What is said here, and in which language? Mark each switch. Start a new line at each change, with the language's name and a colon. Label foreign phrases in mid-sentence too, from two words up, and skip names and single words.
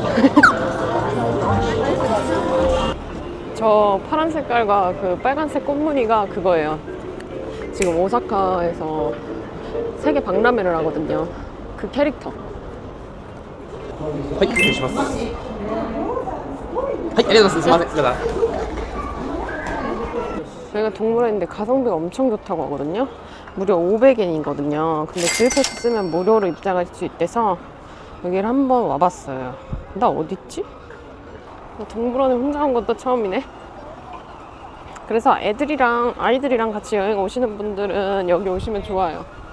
Korean: 저 파란 색깔과 그 빨간색 꽃무늬가 그거예요. 지금 오사카에서 세계 박람회를 하거든요. 그 캐릭터.
Japanese: はい、失礼します。はい、ありがとうございます。すいません。じゃあ。
Korean: 저희가 동물원인데 가성비가 엄청 좋다고 하거든요. 무려 500엔이거든요. 근데 주유패스 쓰면 무료로 입장할 수 있대서 여기를 한번 와봤어요. 나 어딨지? 나 동물원에 혼자 온 것도 처음이네. 그래서 아이들이랑 같이 여행 오시는 분들은 여기 오시면 좋아요.